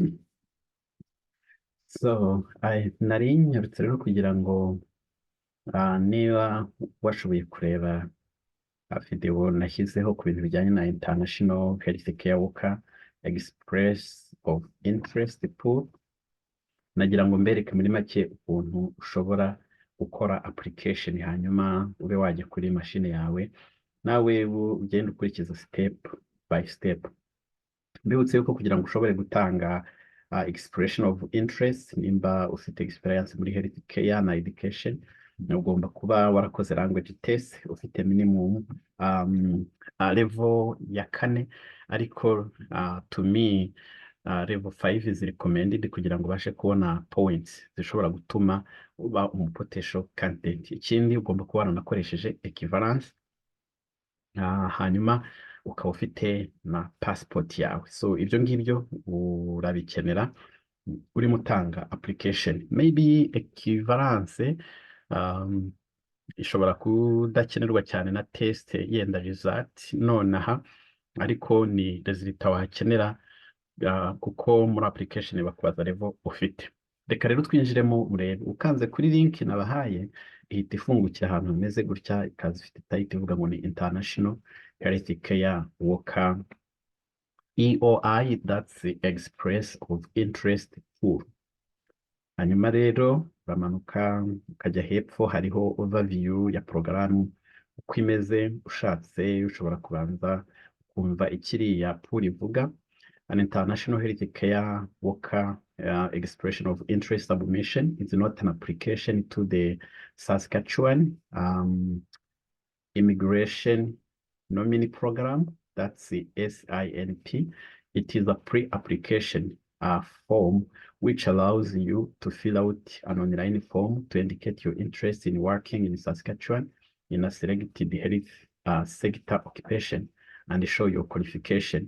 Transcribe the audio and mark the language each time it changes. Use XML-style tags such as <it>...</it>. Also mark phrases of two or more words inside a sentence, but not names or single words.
<rw>Nari nyarutse rero kugira ngo niba washoboye kureba video nashyizeho ku bintu bijyanye na International Health Care Worker Express of Interest Pool, nagira ngo mbereke muri make ukuntu ushobora gukora application hanyuma ube wajya kuri mashine yawe nawe ugenda ukurikiza</rw> <en>step by step.</en> <rw>Mbibutse yuko kugira ngo ushobore gutanga</rw> <en>expression of interest,</en> <rw>nimba ufite experience muri</rw> <en>health care</en> <rw>na education, ugomba kuba warakoze</rw> <en>language test,</en> <rw>ufite</rw> <en>minimum level</en> <rw>ya 4, ariko</rw> <en>to me level 5 is recommended</en> <rw>kugira ngo ubashe kubona points zishobora gutuma uba</rw> <en>potential candidate.</en> <rw>Ikindi ugomba kuba waranakoresheje equivalence, hanyuma ukaba ufite na passport yawe. So ibyo ngibyo urabikenera urimo utanga application. Maybe equivalence ishobora kudakenerwa cyane na test yenda result nonaha, ariko ni result wakenera kuko muri application bakubaza level ufite. Reka rero twinjiremo urebe. Ukanze kuri link nabahaye ihita ifungukira ahantu hameze gutya, ikaza ifite title ivuga ngo ni International Health Care Worker EOI,</rw> <en>that's the Express of Interest Pool.</en> <rw>Hanyuma rero uramanuka ukajya hepfo, hariho overview ya porogaramu uko imeze. Ushatse ushobora kubanza kumva ikiriya pool ivuga.</rw> <en>An International Health Care Worker Expression of Interest Submission is not an application to the Saskatchewan Immigration Nominee Program, that's the SINP. It is a pre-application form which allows you to fill out an online form to indicate your interest in working in Saskatchewan in a selected health sector occupation and show your qualification.</en>